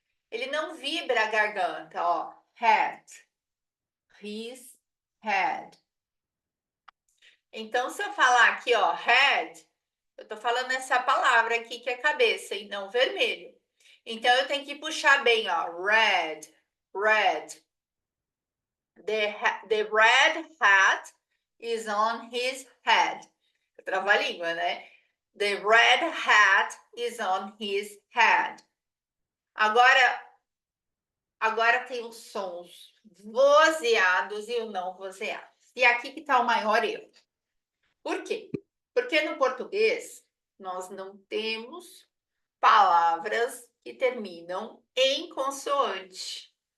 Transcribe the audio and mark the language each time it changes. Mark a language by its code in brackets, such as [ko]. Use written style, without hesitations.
[pt] Ele não vibra a garganta, ó. Head. [en] His head. [pt] Então, se eu falar aqui, ó, head, eu tô falando essa palavra aqui que é cabeça e não vermelho. Então, eu tenho que puxar bem, ó, red, red. [en] The red hat is on his head. [pt] Trava-língua, né? [en] The red hat is on his head. [pt] Agora tem os sons vozeados e o não vozeados. E aqui que está o maior erro. Por quê? Porque no português nós não temos palavras que terminam em consoante.